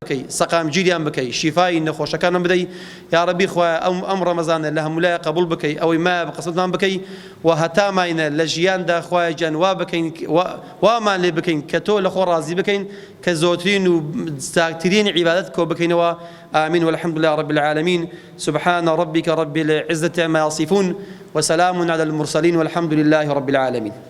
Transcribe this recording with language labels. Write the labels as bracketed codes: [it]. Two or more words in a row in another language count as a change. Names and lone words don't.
[ckb] بکەی سەقام گیریان بکەی شیفای نەخۆشەکانم بدەی یا ڕەبی خوای ئەم ڕەمەزانە لە هەمولای قبول بکەی ئەوەی ما بە قسمتمان بکەی و هەتا ماینە لە ژیاندا خوای جان وا بکەین وامان لێ بکەین کە تۆ لە خۆ ڕازی بکەین کە زۆترین و چاکترین عیبادەت کۆ بکەینەوە [ar] آمين والحمد لله رب العالمين سبحان ربك رب العزة عما يصفون وسلام على المرسلين والحمد لله رب العالمين